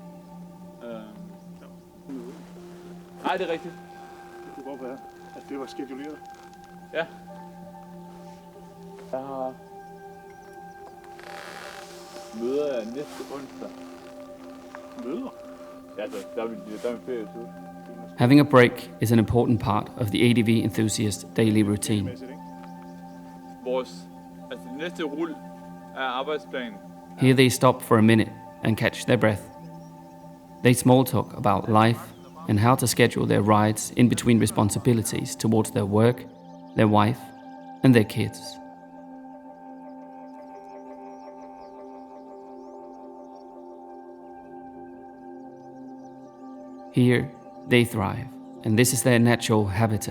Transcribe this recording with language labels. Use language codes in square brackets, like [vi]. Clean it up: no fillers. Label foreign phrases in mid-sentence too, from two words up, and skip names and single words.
[da] Nej, det er rigtigt. Det kunne godt være, at det var skeduleret. Ja. Jeg har møder næste onsdag. Møder? Ja, altså, der er min ferietid. [en] Having a break is an important part of the ADV enthusiast daily routine. [da] Altså det næste rull er arbejdsplanen. [en] Here they stop for a minute and catch their breath. They small talk about life and how to schedule their rides in between responsibilities towards their work, their wife, and their kids. Here, they thrive, and this is their natural habitat.